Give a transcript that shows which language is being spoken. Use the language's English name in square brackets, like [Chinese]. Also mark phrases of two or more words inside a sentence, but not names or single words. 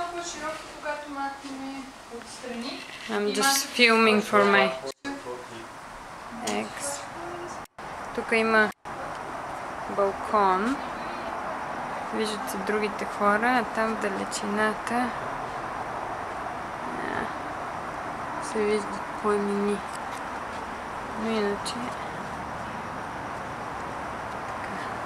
[Bulgarian] широко, когато махнем отстрани. [English] I'm just filming for my ex. [Bulgarian] Тук има балкон. Виждат се другите хора, а там в далечината се виждат планини. Но иначе така.